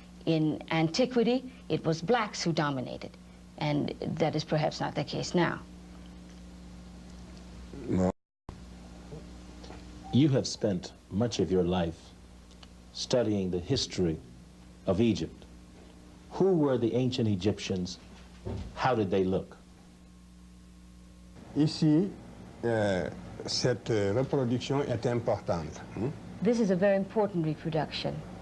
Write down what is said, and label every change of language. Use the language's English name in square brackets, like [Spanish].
[English] In antiquity, it was blacks who dominated, and that is perhaps not the case now. No. You have spent much of your life studying the history of Egypt. Who were the ancient Egyptians? How did they look? [French] Ici, cette reproduction est importante. [English] This is a very important reproduction.